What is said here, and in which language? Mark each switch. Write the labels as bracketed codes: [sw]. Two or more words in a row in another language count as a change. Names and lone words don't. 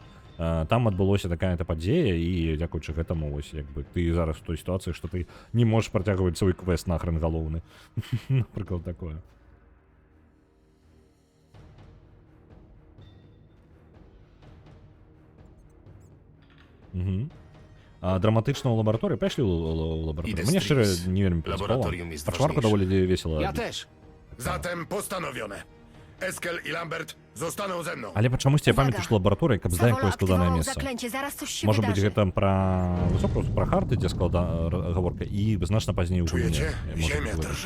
[be] Там адбылося такая-то падзея, і дзякуючы гэтаму, вось, як бы, ты зараз у той сітуацыі, што ты не можаш працягваць свой квест нахрен галоўны. Напрыклад, такое. Драматычна ў лабараторыі, пайшлі ў лабараторыю. Мне шчыра не вельмі [pl] Laboratorium jest [be] пачварку [pl] ważniejsze. [be] даволі весела. [pl] Ja też. Zatem postanowione. Eskel i Lambert zostaną ze mną. [be] Але чамусьці я Увага. памятаю, што лабараторыя, каб здаць якое складанае месца. [pl] Заклęcie, zaraz coś się [be] Можа быць, [pl] wydarzy. [be] гэта пра высокую, пра хард ідзе гаворка, і значна пазней у гульні. [pl] Czujecie? [be] Можа [pl] Ziemia [be] быць. [pl] drży.